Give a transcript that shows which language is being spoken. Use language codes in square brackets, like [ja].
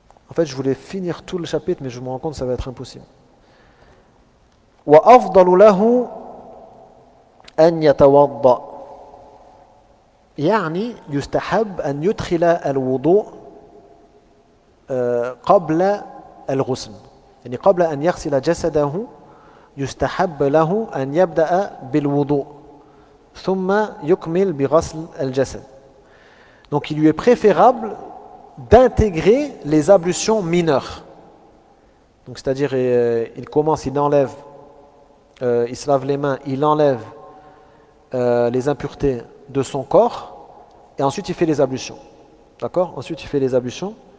[fr] En fait, je voulais finir tout le chapitre, mais je me rends compte que ça va être impossible. [ar] وأفضل له أن يتوضأ يعني يستحب أن يدخل الوضوء قبل الغسل يعني قبل أن يغسل جسده يستحب له أن يبدأ بالوضوء ثم يكمل بغسل الجسد. [fr] Donc il lui est préférable d'intégrer les ablutions mineures. Donc c'est-à-dire il commence, il enlève, il se lave les mains, il enlève les impuretés de son corps et ensuite il fait les ablutions. D'accord? Ensuite il fait les ablutions.